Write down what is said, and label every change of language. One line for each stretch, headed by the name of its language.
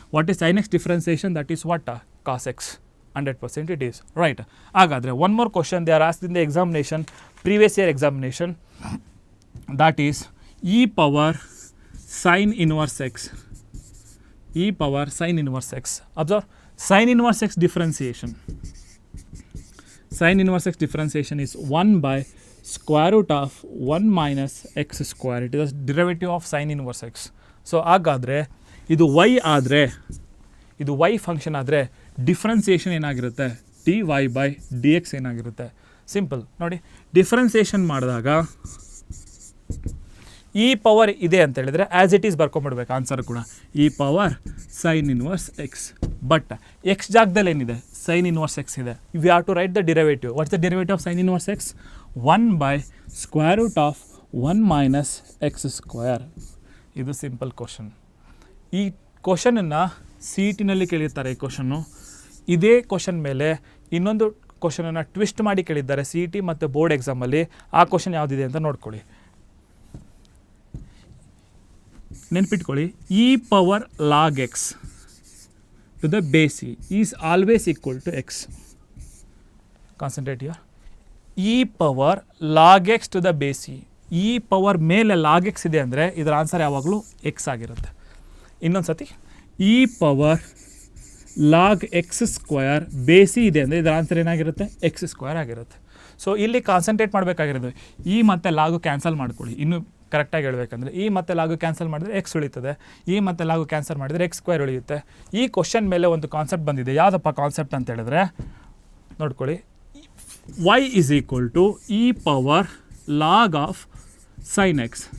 English: What is sine x differentiation? That is what? Cos x. 100% it is. Right.
Kannada: ಹಾಗಾದರೆ
English: One more question they are asked in the examination, previous year examination, that is e power sine inverse x. E power sine inverse x. Observe, sine inverse x differentiation. Sin inverse x differentiation is 1 by square root of 1 minus x square. It is the derivative of sin inverse x.
Kannada: So ಹಾಗಾದರೆ ಇದು y ಆದರೆ, ಇದು y function ಆದರೆ differentiation ಏನಾಗಿರುತ್ತೆ? dy by dx ಏನಾಗಿರುತ್ತೆ? Simple ನೋಡಿ, differentiation ಮಾಡಿದಾಗ E power ಇದೆ ಅಂತ ಹೇಳಿದರೆ
English: as it is
Kannada: ಬರ್ಕೊಂಬಿಡ್ಬೇಕು ಆನ್ಸರ್ ಕೂಡ. E power sine inverse X. But X ಜಾಗದಲ್ಲಿ ಏನಿದೆ? ಸೈನ್ ಇನ್ವರ್ಸ್ ಎಕ್ಸ್ ಇದೆ.
English: We have to write the derivative. What's the derivative of sine inverse x? 1 by square root of 1 minus x square.
Kannada: ಇದು simple question. ಈ ಕ್ವಶನನ್ನು C E ಟಿನಲ್ಲಿ ಕೇಳಿರ್ತಾರೆ. ಈ question ಇದೇ question ಮೇಲೆ ಇನ್ನೊಂದು ಕ್ವಶನನ್ನು twist ಮಾಡಿ ಕೇಳಿದ್ದಾರೆ ಸಿ ಇ ಟಿ ಮತ್ತು ಬೋರ್ಡ್ ಎಕ್ಸಾಮಲ್ಲಿ. ಆ ಕ್ವಶನ್ ಯಾವುದಿದೆ ಅಂತ ನೋಡ್ಕೊಳ್ಳಿ. ನೆನ್ಪಿಟ್ಕೊಳ್ಳಿ,
English: E power log x to the base e is always equal to x. Concentrate here. E power log x to the base e.
Kannada: E power ಮೇಲೆ ಲಾಗ್ ಎಕ್ಸ್ ಇದೆ ಅಂದರೆ ಇದರ ಆನ್ಸರ್ ಯಾವಾಗಲೂ ಎಕ್ಸ್ ಆಗಿರುತ್ತೆ. ಇನ್ನೊಂದು ಸತಿ, E power log X square ಬೇಸಿ ಇದೆ ಅಂದರೆ ಇದರ ಆನ್ಸರ್ ಏನಾಗಿರುತ್ತೆ? ಎಕ್ಸ್ ಸ್ಕ್ವಯರ್ ಆಗಿರುತ್ತೆ. ಸೊ ಇಲ್ಲಿ ಕಾನ್ಸಂಟ್ರೇಟ್ ಮಾಡಬೇಕಾಗಿರೋದು ಇ ಮತ್ತು ಲಾಗು ಕ್ಯಾನ್ಸಲ್ ಮಾಡ್ಕೊಳ್ಳಿ. ಇನ್ನು ಕರೆಕ್ಟಾಗಿ ಹೇಳಬೇಕಂದ್ರೆ ಇ ಮತ್ತು ಲಾಗು ಕ್ಯಾನ್ಸಲ್ ಮಾಡಿದರೆ ಎಕ್ಸ್ ಉಳಿತದೆ, ಇ ಮತ್ತು ಲಾಗು ಕ್ಯಾನ್ಸಲ್ ಮಾಡಿದರೆ ಎಕ್ಸ್ ಸ್ಕ್ವೇರ್ ಉಳಿಯುತ್ತೆ. ಈ ಕ್ವಶನ್ ಮೇಲೆ ಒಂದು ಕಾನ್ಸೆಪ್ಟ್ ಬಂದಿದೆ. ಯಾವುದಪ್ಪ ಕಾನ್ಸೆಪ್ಟ್ ಅಂತ ಹೇಳಿದ್ರೆ ನೋಡ್ಕೊಳ್ಳಿ,
English: y is equal to e power log of sin x.